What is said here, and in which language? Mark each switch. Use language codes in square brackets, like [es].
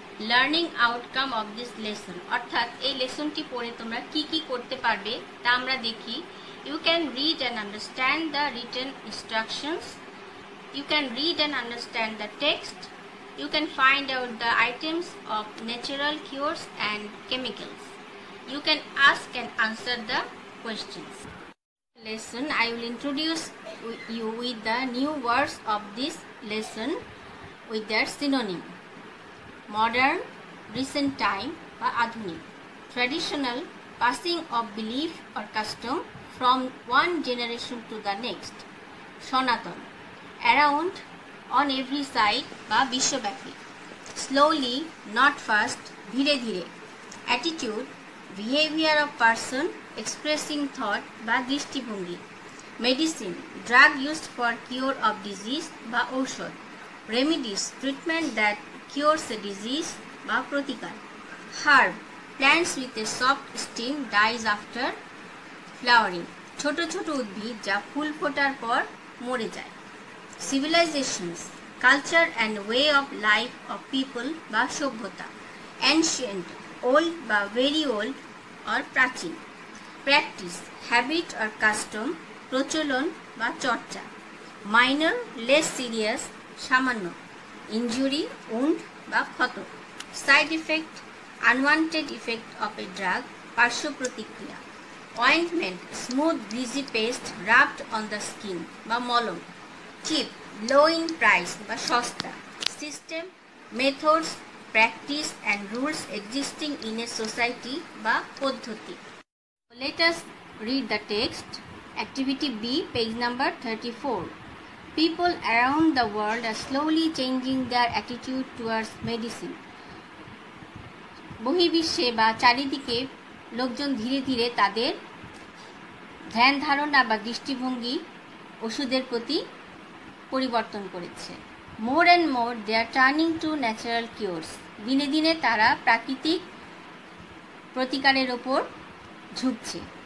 [en] learning outcome of this lesson, [bn] অর্থাৎ এই লেসনটি পড়ে তোমরা কি কি করতে পারবে তা আমরা দেখি। [en] You can read and understand the written instructions, you can read and understand the text, you can find out the items of natural cures and chemicals. You can ask and answer the questions. Lesson, I will introduce you with the new words of this lesson with their synonym. Modern, recent time বা আধুনিক. Traditional, passing of belief or custom from one generation to the next. সনাতন, around, on every side বা বিশ্বব্যাপী। Slowly, not fast, [bn] ধীরে ধীরে। [en] Attitude, behavior of person expressing thought বা দৃষ্টিভঙ্গি। Medicine, drug used for cure of disease বা ঔষধ। Remedies, treatment that cures a disease বা প্রতিকার। Herb, plants with a soft stem dies after flowering, [bn] ছোট ছোট উদ্ভিদ যা ফুল ফোটার পর মরে যায়। [en] Civilizations, culture and way of life of people বা সভ্যতা। Ancient, old বা very old or প্রাচীন। Practice, habit or custom, [bn] প্রচলন বা চর্চা। [en] Minor, less serious, সামান্য। Injury, wound বা ক্ষত। Side effect, unwanted effect of a drug, [bn] পার্শ্ব প্রতিক্রিয়া। [en] Ointment, smooth greasy paste rubbed on the skin বা মলম। Cheap, low in price বা সস্তা। System, methods, practice and rules existing in a society বা পদ্ধতি। Let us read the text. Activity B, page number 34. People around the world are slowly changing their attitude towards medicine. [bn] বহির্বিশ্বে বা চারিদিকে লোকজন ধীরে ধীরে তাদের ধ্যান ধারণা বা দৃষ্টিভঙ্গি ওষুধের প্রতি পরিবর্তন করেছে। [en] more and more they are turning to natural cures, [bn] দিনে দিনে তারা প্রাকৃতিক প্রতিকারের ওপর ঝুঁকছে।